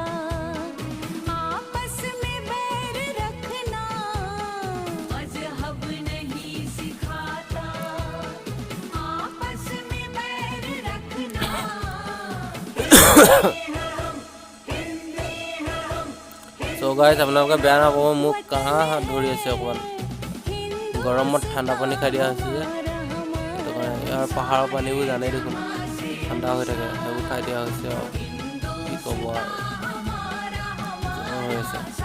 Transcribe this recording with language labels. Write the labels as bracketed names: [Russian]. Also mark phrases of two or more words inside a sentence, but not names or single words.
[Hindi] आपस में बैर रखना, मज़हब नहीं सिखाता आपस में बैर रखना। [English] so guys [Assamese] আপোনালোকে বেয়া নাপাব, মোক কাঁহ হাত ধৰি আছে অকণমান, গৰমত ঠাণ্ডা পানী খাই দিয়া হৈছে যে, সেইটো কাৰণে। ইয়াৰ পাহাৰৰ পানীবোৰ জানেই দেখোন ঠাণ্ডা হৈ থাকে, সেইবোৰ খাই দিয়া হৈছে আৰু কি ক'ব আৰু হৈ আছে।